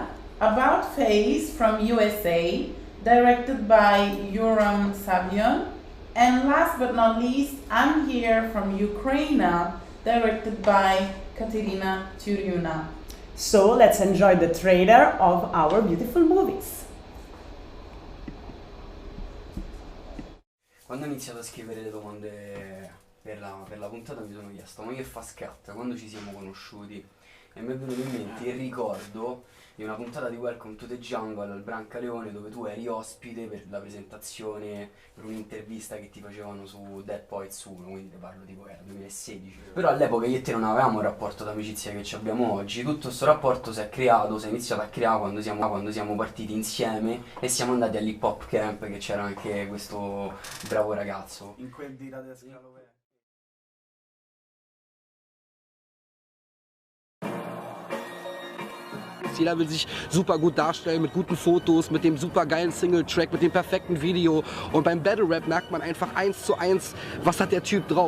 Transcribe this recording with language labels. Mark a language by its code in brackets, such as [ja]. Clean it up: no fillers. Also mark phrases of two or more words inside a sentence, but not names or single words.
[en] About Face from USA, directed by Yoram Savion. And last but not least, I'm Here from Ukraine, directed by Katerina Turiuna. So let's enjoy the trailer of our beautiful movies. [it] Quando ho iniziato a scrivere le domande per la puntata mi sono chiesto: ma che fa scatta? Quando ci siamo conosciuti? E mi è venuto in mente il ricordo di una puntata di Welcome to the Jungle al Brancaleone, dove tu eri ospite per la presentazione, per un'intervista che ti facevano su Dead Poets 1, quindi ti parlo tipo era 2016. Però all'epoca io e te non avevamo il rapporto d'amicizia che ci abbiamo oggi. Tutto questo rapporto si è iniziato a creare quando siamo partiti insieme e siamo andati all'Hip Hop Camp, che c'era anche questo bravo ragazzo. In quel di Radio Scalové. [de] Jeder will sich super gut darstellen, mit guten Fotos, mit dem super geilen Single-Track, mit dem perfekten Video. Und beim Battle-Rap merkt man einfach 1:1, was hat der Typ drauf.